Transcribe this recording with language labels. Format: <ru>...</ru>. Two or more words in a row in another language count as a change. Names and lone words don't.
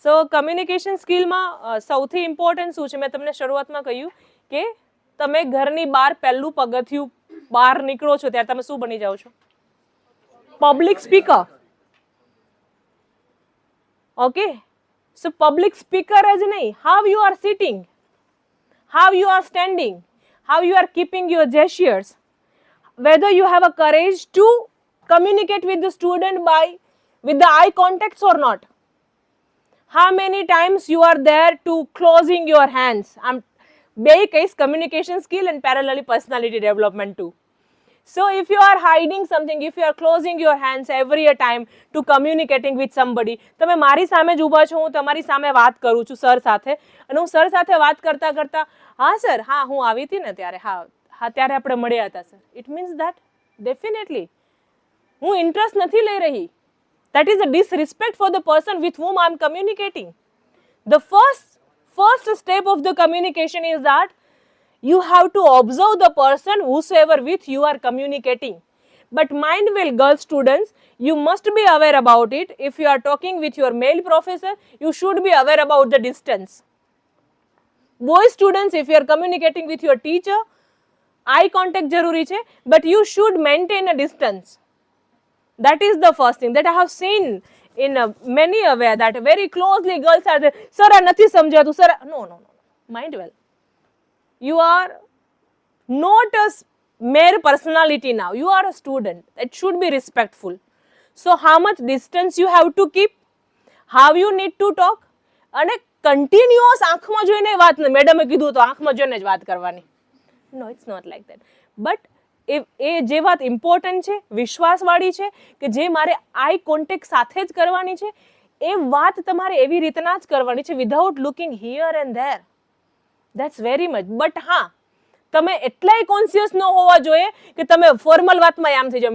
<en>so communication skillમાં</en> <gu>સૌથી ઇમ્પોર્ટન્ટ શું છે? મેં તમને શરૂઆતમાં કહ્યું કે તમે ઘરની બહાર પહેલું પગથિયું બહાર નીકળો છો ત્યારે તમે શું બની જાઓ છો?</gu> <en>public speaker. Okay, so public speaker</en> <gu>જ નહીં,</gu> <en>how you are sitting, how you are standing, how you are keeping your gestures, whether you have a courage to communicate with the student with the eye contacts or not. How many times you are there to closing your hands. I'm બે case communication skill and parallelly personality development too. So if you are hiding something, if you are closing your hands every time to communicating with somebody,</en> <gu>તમે મારી સામે જ ઊભા છો, હું તમારી સામે વાત કરું છું સર સાથે, અને હું સર સાથે વાત કરતા કરતા, હા સર, હા હું આવી હતી ને ત્યારે, હા ત્યારે આપણે મળ્યા હતા સર.</gu> <en>it means that definitely</en> <gu>હું ઇન્ટરેસ્ટ નથી લઈ રહી.</gu> <en>That is a disrespect for the person with whom I am communicating. The first step of the communication is that you have to observe the person whosoever with you are communicating. But mind well, girl students, you must be aware about it. If you are talking with your male professor, you should be aware about the distance. Boy students, if you are communicating with your teacher, eye contact</en> <gu>જરૂરી છે,</gu> <en>but you should maintain a distance. That is the first thing that I have seen in many aware that very closely girls are there. Sir, I</en> <gu>નથી સમજાતું.</gu> <en>Sir, no. Mind well. You are not a mere personality now. You are a student. It should be respectful. So how much distance you have to keep? How you need to talk?</en> <gu>અને કન્ટિન્યુઅસ આંખમાં જોઈને વાત ને મેડમે કીધું તો આંખમાં જોઈને જ વાત કરવાની.</gu> <en>No, it's not like that.</en> <gu>But એ જે વાત ઇમ્પોર્ટન્ટ છે, વિશ્વાસવાળી છે, કે જે મારે</gu> <en>eye contact</en> <gu>સાથે જ કરવાની છે, એ વાત તમારે એવી રીતના જ કરવાની છે,</gu> <en>without looking here and there. that's very much.</en> <gu>બટ હા, તમે એટલાય કોન્શિયસ ન હોવા જોઈએ કે તમે ફોર્મલ વાતમાં આમ થઈ જાઓ.</gu>